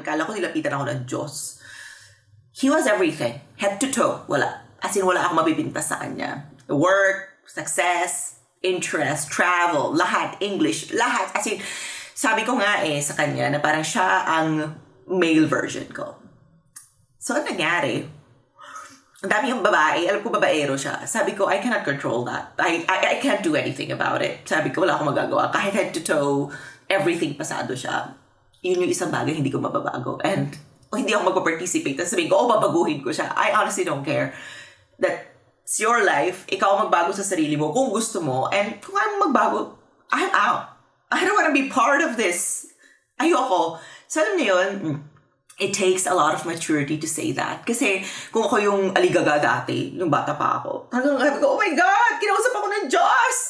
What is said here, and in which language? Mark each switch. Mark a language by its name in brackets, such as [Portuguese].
[Filipino] Kala ko nilapitan ako ng Diyos. [English] He was everything. Head to toe. [Filipino] Wala. As in, wala akong mabibintas sa kanya. Work, success, interest, travel, lahat, English, lahat. As in, sabi ko nga sa kanya na parang siya ang male version ko. So, ano nangyari? Ang dami yung babae. Alam ko babaero siya. Sabi ko, [English] I cannot control that. I can't do anything about it. [Filipino] Sabi ko, wala akong magagawa. Kahit head to toe, everything pasado siya. Yun yung isang bagay hindi ko mababago. And hindi ako magpa-participate. Tapos sabihin ko, babaguhin ko siya. [English] I honestly don't care. That's your life. [Filipino] Ikaw magbago sa sarili mo kung gusto mo. [English] And [Filipino] kung ayaw magbago, [English] I'm out. I don't want to be part of this. Ayoko. So [Filipino] alam niyo yun, [English] it takes a lot of maturity to say that. [Filipino] Kasi kung ako yung aligaga dati, yung bata pa ako, hanggang sabi ko, [English] oh my God, [Filipino] kinausap ako ng Diyos!